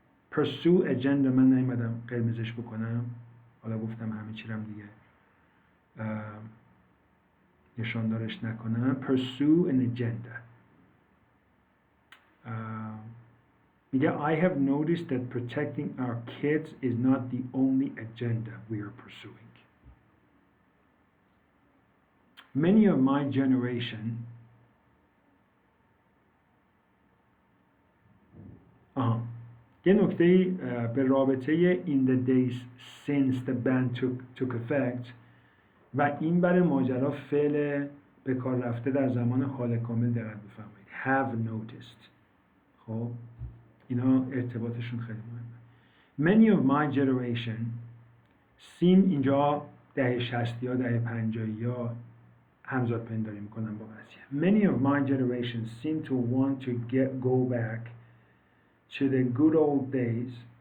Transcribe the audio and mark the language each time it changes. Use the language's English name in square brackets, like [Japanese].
[English] Pursue agenda [Persian] من نیومدم قرمزش بکنم، حالا گفتم همه چیرم دیگه نشاندارش نکنم. [English] Pursue an agenda. میگه I have noticed that protecting our kids is not the only agenda we are pursuing. Many of my generation [Persian] یه نکته به رابطه [English] in the days since the ban took effect [Persian] و این برای ماجرا فعل به کار رفته در زمان حال کامل دقت بفرمایید. [English] have noticed. [Persian] خب اینا ارتباطشون خیلی مهمه. [English] Many of my generation seem، [Persian] اینجا دهه 60 یا دهه 50 یا همزاد پنداری میکنن با قضیه. [English] Many of my generation seem to want to go back to the good old days.